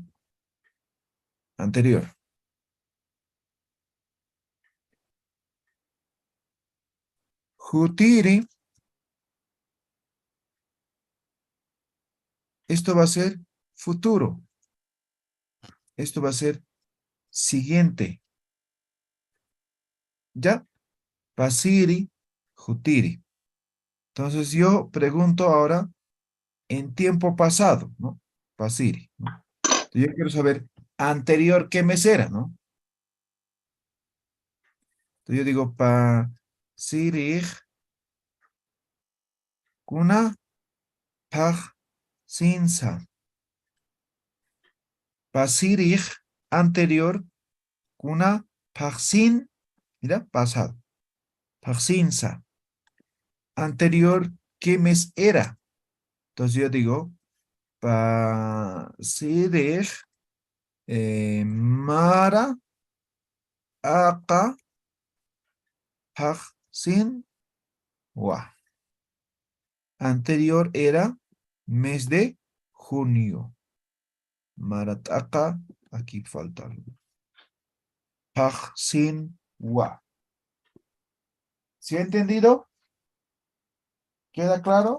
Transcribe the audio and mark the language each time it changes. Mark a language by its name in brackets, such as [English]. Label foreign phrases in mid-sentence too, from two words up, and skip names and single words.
[Spanish] Anterior. Jutiri. Esto va a ser futuro. Esto va a ser siguiente. ¿Ya? [Aymara] Pasiri, jutiri. [Spanish] Entonces yo pregunto ahora en tiempo pasado, ¿no? Pasiri, ¿no? Entonces yo quiero saber anterior qué mes era, ¿no? Entonces yo digo [Aymara] pasiri kuna paj sinsa. [Spanish] Pasiri anterior [Aymara] kuna paj sin, [Spanish] mira, pasado. [Aymara] Paj sinsa. [Spanish] Anterior, ¿qué mes era? Entonces yo digo [Aymara] pasiri mara aqa paj sin wa. [Spanish] Anterior era mes de junio. Marataka, aquí falta algo. [Aymara] Paj sin wa. [Spanish] ¿Sí ha entendido? ¿Queda claro?